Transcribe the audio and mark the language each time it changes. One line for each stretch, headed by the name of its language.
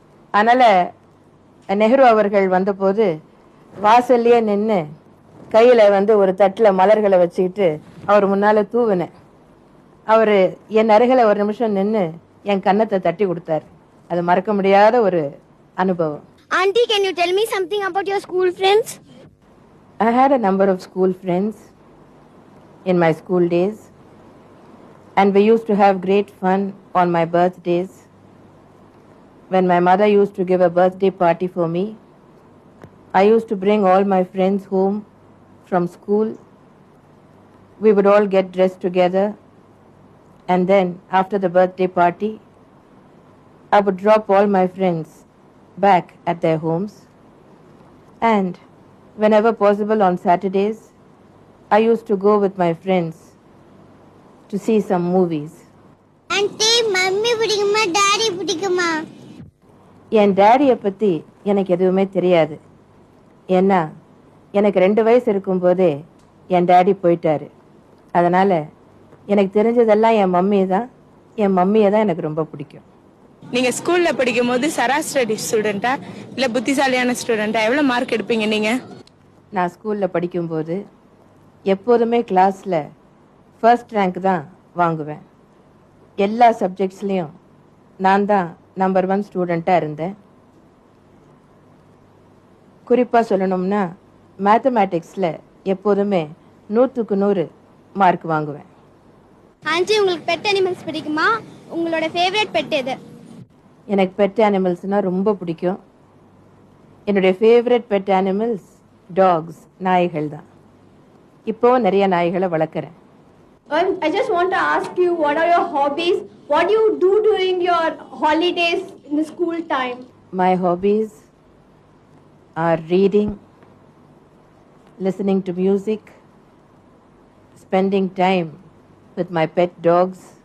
Tamil: அதனால் நெஹ்ரு அவர்கள் வந்தபோது வாசல்லையே நின்று கையில் ஒரு தட்டில் மலர்களை வச்சுக்கிட்டு அவர் முன்னால் தூவினேன். அவர் என் அருகில் ஒரு நிமிஷம் நின்று என் கன்னத்தை தட்டி கொடுத்தார். அது மறக்க முடியாத ஒரு அனுபவம்.
English: Auntie, can you tell me something about your school friends? I had a number of school friends in my school days, and we used to have great fun on my birthdays. When my mother used to give a birthday party for me, I used to bring all my friends home from school. We would all get dressed together, and then after the birthday party, I would drop all my friends back at their homes, and whenever possible on Saturdays, I used to go with my friends to see some movies.
Tamil: Auntie, mummy பிடிக்குமா daddy பிடிக்குமா? என் டாடியை பற்றி எனக்கு எதுவுமே தெரியாது. ஏன்னா எனக்கு 2 வயசு இருக்கும்போதே என் டாடி போயிட்டாரு. அதனால் எனக்கு தெரிஞ்சதெல்லாம் என் மம்மி தான். என் மம்மியை தான் எனக்கு ரொம்ப பிடிக்கும். நீங்க ஸ்கூல்ல படிக்கும் போது சராசரி ஸ்டூடெண்டா இல்ல புத்திசாலியான ஸ்டூடெண்டா? எவ்வளவு மார்க் எடுப்பீங்க நீங்க? நான் ஸ்கூல்ல படிக்கும்போது எப்போதுமே கிளாஸ்ல ஃபர்ஸ்ட் ரேங்க் தான் வாங்குவேன். எல்லா சப்ஜெக்ட்ஸ்லையும் நான் தான் நம்பர் 1 ஸ்டூடெண்ட்டாக இருந்தேன். குறிப்பாக சொல்லணும்னா மேத்தமேட்டிக்ஸில் எப்போதுமே 100க்கு 100 மார்க் வாங்குவேன். ஆண்டி, உங்களுக்கு பெட் அனிமல்ஸ் பிடிக்குமா? உங்களோட ஃபேவரட் பெட் எது? எனக்கு பெட் அனிமல்ஸ்னால் ரொம்ப பிடிக்கும். என்னுடைய ஃபேவரட் பெட் அனிமல்ஸ் டாக்ஸ், நாய்கள் தான். இப்போவும் நிறைய நாய்களை வளர்க்குறேன்.
English: I just want to ask you, what are your hobbies? What do you do during your holidays in the school time? My hobbies are reading, listening to music, spending time with my pet dogs,